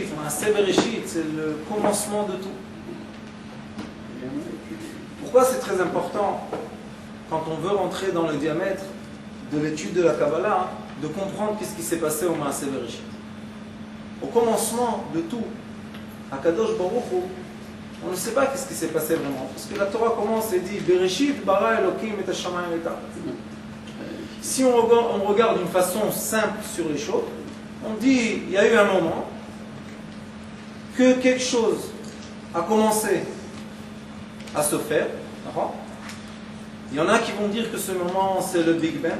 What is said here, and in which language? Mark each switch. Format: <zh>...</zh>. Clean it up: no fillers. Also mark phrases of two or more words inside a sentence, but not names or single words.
<fr>C'est Bereshit, c'est le commencement de tout. Pourquoi c'est très important, quand on veut rentrer dans le diamètre de l'étude de la Kabbalah, de comprendre qu'est-ce qui s'est passé au</fr> <he>מעשה בראשית.</he> <fr>Au commencement de tout, à</fr> <he>קדוש ברוך הוא,</he> <fr>on ne sait pas qu'est-ce qui s'est passé vraiment. Parce que la Torah commence et dit</fr> <he>בראשית ברא אלוקים את השמים את הארץ.</he> <fr>Si on regarde d'une façon simple sur les choses, on dit il y a eu un moment que quelque chose a commencé à se faire. Il y en a qui vont dire que ce moment c'est le Big Bang.</fr>